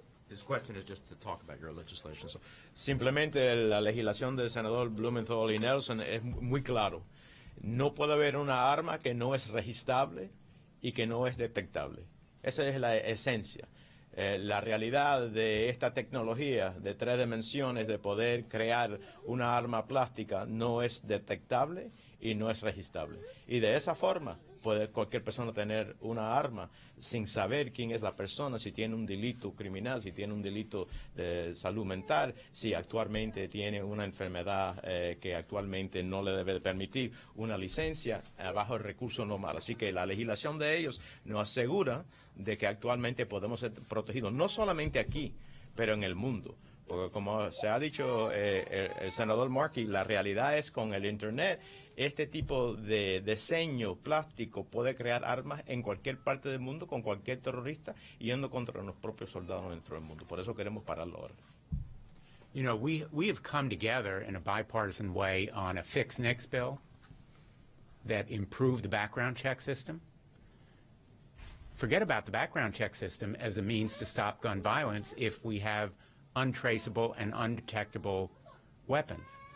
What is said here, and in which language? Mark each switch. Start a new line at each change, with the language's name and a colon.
English: His question is just to talk about your legislation.
Spanish: So, simplemente la legislación del senador Blumenthal y Nelson es muy claro. No puede haber una arma que no es registrable y que no es detectable. Esa es la esencia. La realidad de esta tecnología de 3 dimensiones de poder crear una arma plástica no es detectable y no es registrable. Y de esa forma puede cualquier persona tener una arma sin saber quién es la persona, si tiene un delito criminal, si tiene un delito de salud mental, si actualmente tiene una enfermedad que actualmente no le debe permitir una licencia bajo el recurso normal. Así que la legislación de ellos nos asegura de que actualmente podemos ser protegidos, no solamente aquí, pero en el mundo. Porque como se ha dicho el senador Markey, la realidad es con el Internet, este tipo de diseño plástico puede crear armas en cualquier parte del mundo con cualquier terrorista yendo contra los propios soldados dentro del mundo. Por eso queremos pararlo ahora.
English: You know, we have come together in a bipartisan way on a fixed NICS bill that improved the background check system. Forget about the background check system as a means to stop gun violence if we have untraceable and undetectable weapons.